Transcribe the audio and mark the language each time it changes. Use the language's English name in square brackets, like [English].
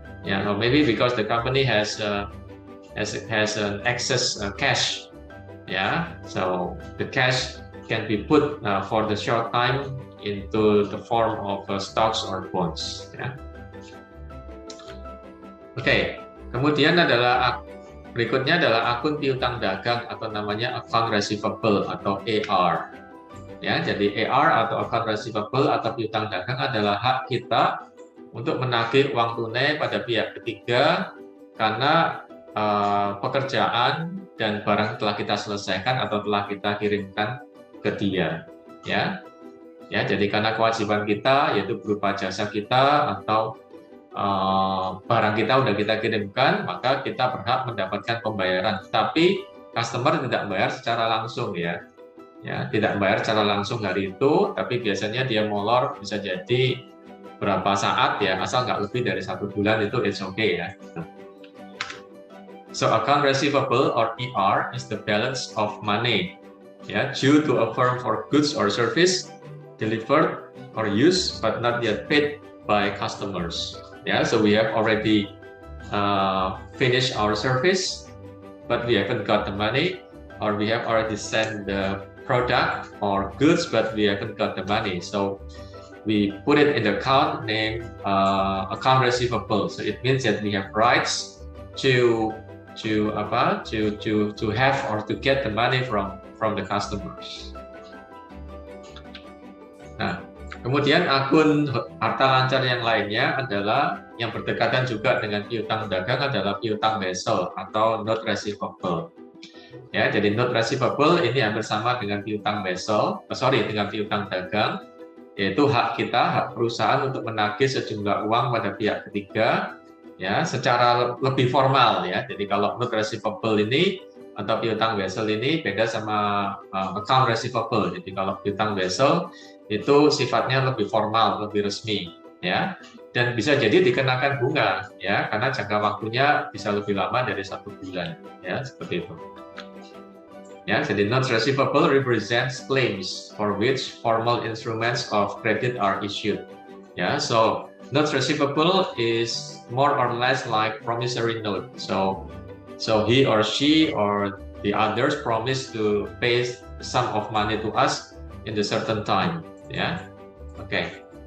[English] Yeah, or maybe because the company has an excess cash. Yeah, so the cash can be put for the short time into the form of stocks or bonds. Yeah. [Indonesian] Oke, kemudian berikutnya adalah akun piutang dagang atau namanya account receivable atau AR. Ya, jadi AR atau account receivable atau piutang dagang adalah hak kita untuk menagih uang tunai pada pihak ketiga karena pekerjaan dan barang telah kita selesaikan atau telah kita kirimkan ke dia. Ya, jadi karena kewajiban kita yaitu berupa jasa kita atau barang kita udah kita kirimkan, maka kita berhak mendapatkan pembayaran. Tapi customer tidak bayar secara langsung ya, tidak bayar secara langsung hari itu, tapi biasanya dia molor bisa jadi berapa saat ya, asal nggak lebih dari 1 bulan itu [English] it's okay [Indonesian] ya. [English] So account receivable or ER is the balance of money due to a firm for goods or service delivered or used but not yet paid by customers. So we have already finished our service, but we haven't got the money, or we have already sent the product or goods, but we haven't got the money. So we put it in the account named account receivable. So it means that we have rights to have or to get the money from the customers. [Indonesian] Nah, kemudian akun harta lancar yang lainnya adalah yang berdekatan juga dengan piutang dagang adalah piutang wesel atau note receivable. Ya, jadi note receivable ini hampir sama dengan piutang wesel, dengan piutang dagang, yaitu hak kita, hak perusahaan untuk menagih sejumlah uang pada pihak ketiga, ya, secara lebih formal ya. Jadi kalau note receivable ini atau piutang wesel ini beda sama account receivable. Jadi kalau piutang wesel itu sifatnya lebih formal, lebih resmi, ya, dan bisa jadi dikenakan bunga, ya, karena jangka waktunya bisa lebih lama dari 1 bulan, ya, seperti itu. Ya, jadi [English] notes receivable represents claims for which formal instruments of credit are issued. Ya, so notes receivable is more or less like promissory note. So he or she or the others promise to pay some of money to us in the certain time. Yeah. Okay.